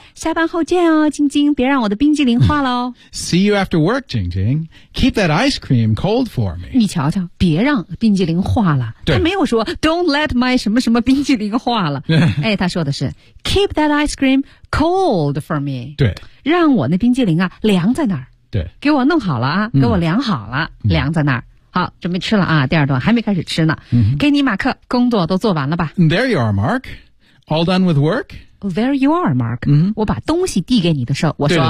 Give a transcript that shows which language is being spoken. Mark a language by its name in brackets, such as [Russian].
[Chinese] 下班后见哦，晶晶，别让我的冰激凌化了哦。 [English] See you after work, 晶晶。Keep that ice cream cold for me. [Chinese] 你瞧瞧，别让冰激凌化了。对，他没有说 [English] Don't let my [Chinese] 什么什么冰激凌化了。哎，他说的是 [English] Keep that ice cream cold for me. [Chinese] 对，让我那冰激凌啊凉在那儿。对，给我弄好了啊，给我凉好了，嗯、凉在那儿。好，准备吃了啊，第二顿还没开始吃呢。嗯、给你马克，工作都做完了吧 [English] ？There you are, Mark. All done with work. There you are, Mark.、 Mm-hmm. [Chinese] 我把东西递给你的时候，我说